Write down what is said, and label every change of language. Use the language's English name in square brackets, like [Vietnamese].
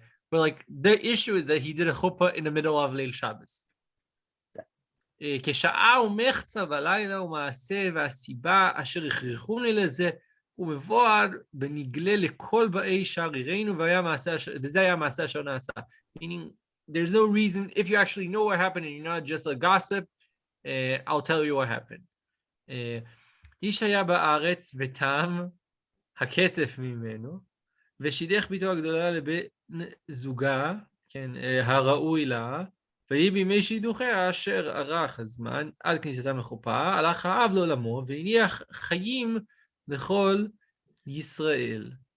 [English] But like the issue is that he did a chuppah in the middle of Leil Shabbos. [Hebrew] כשעה ומחצה בלילה ומעשה והסיבה אשר הכריחוני לזה, ומבואר בנגלה לכל באי שער עירנו, וזה היה מעשה אשר נעשה. [English] Meaning, there's no reason, if you actually know what happened and you're not just a gossip, I'll tell you what happened. [Hebrew] איש היה בארץ ותם הכסף ממנו, ושידך ביתו הגדולה לבן זוגה, כן, הראוי לה, ויהי בימי שידוכיה אשר ארך הזמן עד כניסתם לחופה, הלך האב לעולמו והניח חיים לכל ישראל.